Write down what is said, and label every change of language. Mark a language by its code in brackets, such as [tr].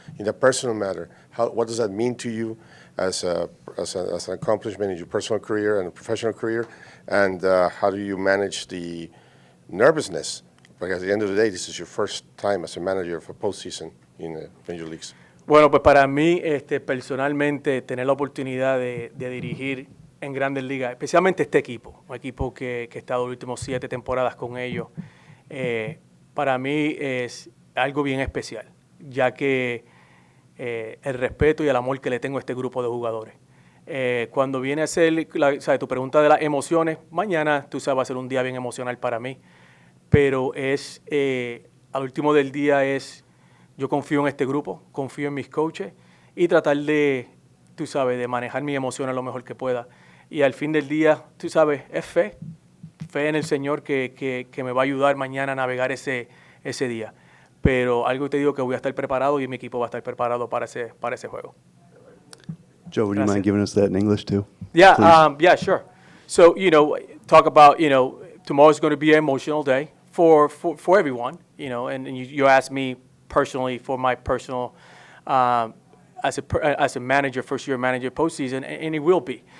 [en] In a personal matter, what does that mean to you as an accomplishment in your personal career and professional career, and how do you manage the nervousness? Because at the end of the day, this is your first time as a manager of a postseason in the Major Leagues. [es] Bueno, pues para mí, personalmente, tener la oportunidad de dirigir en Grandes Ligas, especialmente este equipo, un equipo que he estado las últimas 7 temporadas con ellos, para mí es algo bien especial, ya que el respeto y el amor que le tengo a este grupo de jugadores. Cuando viene a ser tu pregunta de las emociones, mañana, tú sabes, va a ser un día bien emocional para mí, pero al último del día yo confío en este grupo, confío en mis coaches y tratar de, tú sabes, de manejar mis emociones lo mejor que pueda. Y al fin del día, tú sabes, es fe en el Señor que me va a ayudar mañana a navegar ese día. Pero algo te digo que voy a estar preparado y mi equipo va a estar preparado para ese juego. [en] Joe, would you mind giving us that in English too? Yeah, yeah, sure. So, talk about, tomorrow's going to be an emotional day for everyone, and you asked me personally for my personal, as a manager, first-year manager, postseason, and it will be.